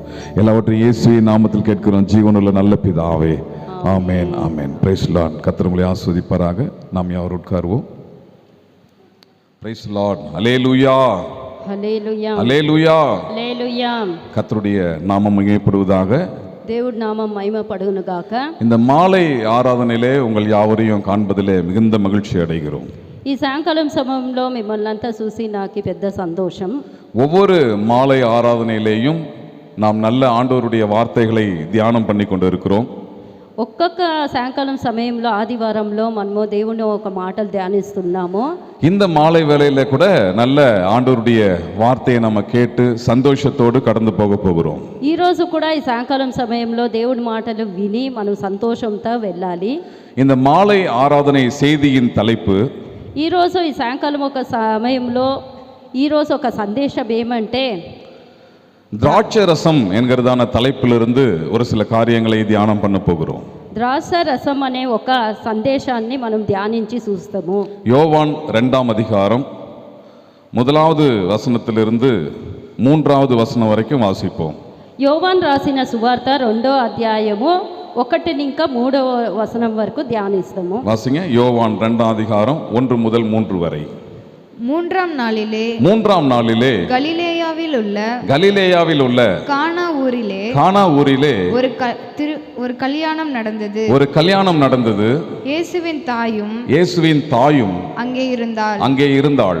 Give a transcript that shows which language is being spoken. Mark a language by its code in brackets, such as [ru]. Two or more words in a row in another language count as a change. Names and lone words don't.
[ta] எல்லாவற்றையும் இயேசுவின் நாமத்தில் கேட்கிறோம் ஜீவனுள்ள நல்ல பிதாவே, ஆமென் ஆமென். [en] praise Lord. [ta] கர்த்தர் உங்களை ஆசீர்வதிப்பாராக. நாம் யாவர் உட்காருவோம். [en] praise Lord. [ta] அல்லேலூயா ஹல்லேலூயா அல்லேலூயா ஹல்லேலூயா. கர்த்தருடைய நாமம் மகிமைப்படுவதாக, [te] దేవుడి నామం మహిమపడును గాక. [ta] இந்த மாலை ஆராதனையிலே உங்கள் யாவரையும் காண்பதிலே மிகுந்த மகிழ்ச்சி அடைகிறோம். [te] ఈ సాయంకాలం సమయంలో మిమ్మల్ని అంతా చూసి నాకు పెద్ద సంతోషం. [ta] ஒவ்வொரு மாலை ஆராதனையிலேயும் நாம் நல்ல ஆண்டவருடைய வார்த்தைகளை தியானம் பண்ணி கொண்டு இருக்கிறோம். [te] ఒక్కొక్క సాయంకాలం సమయంలో ఆదివారంలో మనము దేవుని ఒక మాటలు ధ్యానిస్తున్నాము. [ta] இந்த மாலை வேளையில கூட நல்ல ஆண்டவருடைய வார்த்தையை நம்ம கேட்டு சந்தோஷத்தோடு கடந்து போக போகிறோம். [te] ఈ రోజు కూడా ఈ సాయంకాలం సమయంలో దేవుడి మాటలు విని మనం సంతోషంతో వెళ్ళాలి. [ta] இந்த மாலை ஆராதனை செய்தியின் தலைப்பு, [te] ఈ రోజు ఈ సాయంకాలం ఒక సమయంలో ఈ రోజు ఒక సందేశం ఏమంటే [ta] திராட்சை ரசம் என்கிறதான தலைப்பிலிருந்து ஒரு சில காரியங்களை தியானம் பண்ண போகிறோம். [te] ద్రాక్ష రసం అనే ఒక సందేశాన్ని మనం ధ్యానించి చూస్తాము. [ta] யோவான் 2ஆம் அதிகாரம் 1வது வசனத்திலிருந்து 3வது வசனம் வரைக்கும் வாசிப்போம். [te] యోవాన్ రాసిన సువార్త 2వ అధ్యాయము 1 ఇంకా 3వ వచనం వరకు ధ్యానిస్తాము. [ta] வாசிங்க. யோவான் 2ஆம் அதிகாரம் 1 முதல் 3 வரை. மூன்றாம் நாளிலே கலிலேயாவில் உள்ள கானா ஊரிலே ஒரு கல்யாணம் நடந்தது. இயேசுவின் தாயும் அங்கே இருந்தாள்.